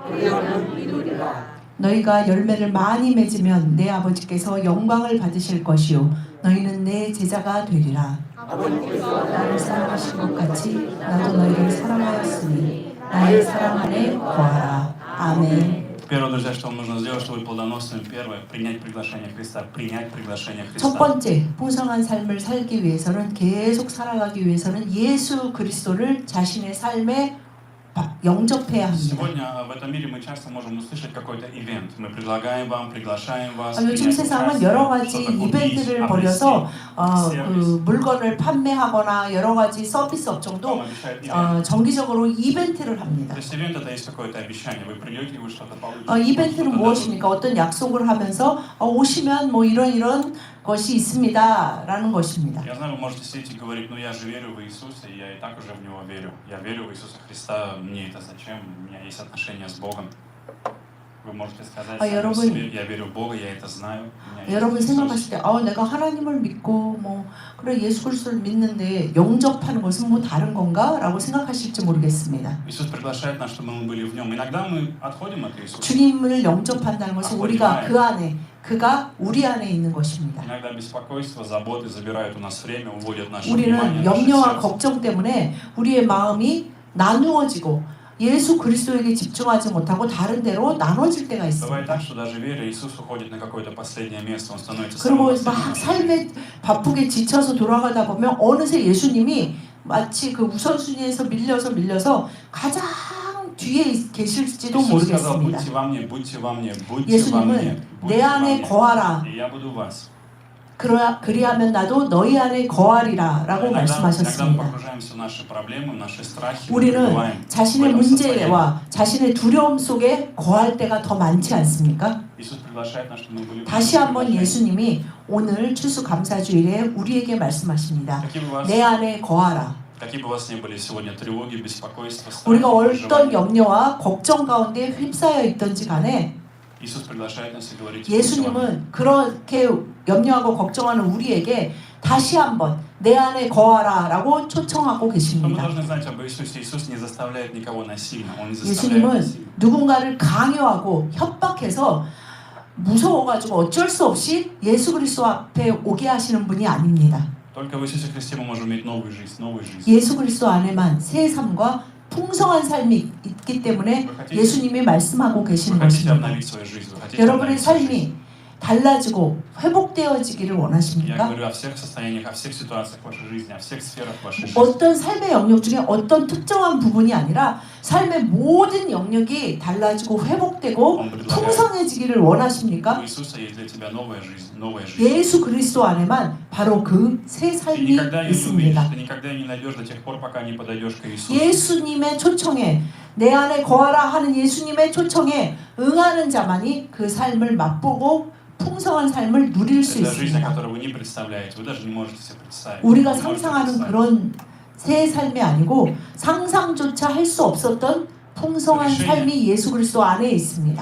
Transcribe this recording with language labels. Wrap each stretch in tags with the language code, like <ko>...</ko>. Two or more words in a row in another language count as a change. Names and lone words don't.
<ko>그리하면 이루리라. 너희가 열매를 많이 맺으면 내 아버지께서 영광을 받으실 것이요 너희는 내 제자가 되리라. 아버지께서 나를 사랑하신 것 같이 나도 너희를 사랑하였으니 나의 사랑 안에 거하라. 아멘.</ko> <ru>Первое, друзья, что вам нужно сделать, чтобы быть плодоносными, первое, принять приглашение Христа, принять приглашение</ru> <ko>첫</ko> <ru>Христа.</ru> <ko>번째, 풍성한 삶을 살기 위해서는 계속 살아가기 위해서는 예수 그리스도를 자신의 삶에 영접해야 합니다.</ko> <ru>Сегодня в этом мире мы часто можем услышать какой-то ивент. Мы предлагаем вам, приглашаем вас.</ru> <ko>요즘 세상은 여러 가지 이벤트를 벌여서 그 물건을 판매하거나 여러 가지 서비스 업종도 정기적으로 이벤트를 합니다.</ko> <ru>То есть ивент это есть какое-то обещание. Вы придете и вы что-то получите.</ru> <ko>이벤트는 무엇입니까? 어떤 약속을 하면서 오시면 뭐 이런 것이 있습니다라는 것입니다.</ko> <ru>Я знаю, вы можете сидеть и говорить, ну я же верю в Иисуса, и я и так уже в Него верю. Я верю в Иисуса Христа, мне это зачем? У меня есть отношения с Богом. Вы можете сказать А, сами</ru> <ko>여러분,</ko> <ru>себе, я верю в Бога, я это знаю. у меня есть</ru> <ko>여러분</ko> <ru>Иисус.</ru> <ko>생각하실 때 내가 하나님을 믿고 그래 예수 그리스도를 믿는데 영접하는 것은 뭐 다른 건가? 라고 생각하실지 모르겠습니다.</ko> <ru>Иисус приглашает нас, чтобы мы были в Нем. Иногда мы отходим от Иисуса.</ru> <ko>주님을 영접한다는 것은 우리가 그 안에, 그가 우리 안에 있는 것입니다.</ko> <ru>Иногда беспокойство, заботы забирают у нас время, уводят наше</ru> <ko>우리는</ko> <ru>внимание, наше</ru> <ko>염려와</ko> <ru>сердце.</ru> <ko>걱정 때문에 우리의 마음이 나누어지고 예수 그리스도에게 집중하지 못하고 다른 데로 나눠질 때가</ko> <ru>Бывает</ru> <ko>있습니다.</ko> <ru>так, что даже веря, Иисус уходит на какое-то последнее место, Он становится</ru> <ko>그리고</ko> <ru>самым</ru> <ko>막</ko> <ru>последним.</ru> <ko>삶에 바쁘게 지쳐서 돌아가다 보면 어느새 예수님이 마치 그 우선순위에서 밀려서 가장 뒤에 계실지도</ko> <ru>Иисус сказал,</ru> <ko>모르겠습니다.</ko> <ru>будьте во мне, будьте во мне, будьте во мне,</ru> <ko>예수님은 내</ko> <ru>будьте во</ru> <ko>안에</ko> <ru>мне,</ru> <ko>거하라.</ko> <ru>и я буду в вас.</ru> <ko>그리하면 나도 너희 안에 거하리라 라고</ko> <ru>Иногда мы</ru> <ko>말씀하셨습니다.</ko> <ru>погружаемся в наши проблемы, в наши страхи, мы</ru> <ko>우리는</ko> <ru>пребываем в</ru> <ko>자신의</ko> <ru>этом состоянии.</ru> <ko>문제와 자신의 두려움 속에 거할 때가 더 많지 않습니까?</ko> <ru>Иисус приглашает нас, чтобы мы были в</ru> <ko>다시</ko> <ru>этом</ru> <ko>한번</ko> <ru>приглашении.</ru> <ko>예수님이 오늘 추수감사주일에 우리에게 말씀하십니다.</ko> <ru>Какие бы у вас-</ru> <ko>내 안에 거하라.</ko> <ru>Какие бы у вас ни были сегодня тревоги, беспокойства,</ru> <ko>우리가</ko> <ru>страхи,</ru> <ko>어떤</ko> <ru>переживания,</ru> <ko>염려와 걱정 가운데 휩싸여 있던지 간에</ko> <ru>Иисус приглашает нас и говорит,</ru> <ko>예수님은 그렇게 염려하고 걱정하는 우리에게 다시 한번 내 안에 거하라 라고 초청하고</ko> <ru>что мы</ru> <ko>계십니다.</ko> <ru>должны знать об Иисусе. Иисус не заставляет никого насильно, Он не заставляет</ru> <ko>예수님은</ko> <ru>насильно.</ru> <ko>누군가를 강요하고 협박해서 무서워가지고 어쩔 수 없이 예수 그리스도 앞에 오게 하시는 분이 아닙니다.</ko> <ru>Только в Иисусе Христе мы можем иметь новую жизнь, новую жизнь.</ru> <ko>예수 그리스도 안에만 새 삶과 풍성한 삶이 있기 때문에 예수님이 말씀하고</ko> <ru>Вы</ru> <ko>계시는</ko> <ru>хотите</ru> <ko>것입니다.</ko> <ru>обновить свою жизнь, вы хотите</ru> <ko>여러분의</ko> <ru>обновить свою жизнь.</ru> <ko>삶이 달라지고 회복되어지기를</ko> <ru>Я</ru> <ko>원하십니까?</ko> <ru>говорю о всех состояниях, о всех ситуациях вашей жизни, о всех сферах вашей жизни.</ru> <ko>어떤 삶의 영역 중에 어떤 특정한 부분이 아니라 삶의 모든 영역이 달라지고 회복되고 풍성해지기를</ko> <ru>У</ru> <ko>원하십니까?</ko> <ru>Иисуса есть для тебя новая жизнь, новая жизнь.</ru> <ko>예수 그리스도 안에만 바로 그 새</ko> <ru>Ты</ru> <ko>삶이</ko> <ru>никогда ее не увидишь,</ru> <ko>있습니다.</ko> <ru>ты никогда ее не найдешь до тех пор, пока не подойдешь к Иисусу.</ru> <ko>예수님의 초청에 내 안에 거하라 하는 예수님의 초청에 응하는 자만이 그 삶을 맛보고 풍성한 삶을 누릴 수</ko> <ru>Это жизнь, о</ru> <ko>있습니다.</ko> <ru>которой вы не представляете, вы даже не можете себе представить.</ru> <ko>우리가</ko> <ru>Не можете</ru> <ko>상상하는</ko> <ru>представить.</ru> <ko>그런 새 삶이 아니고 상상조차 할 수 없었던 풍성한 삶이 예수 그리스도 안에 있습니다.</ko>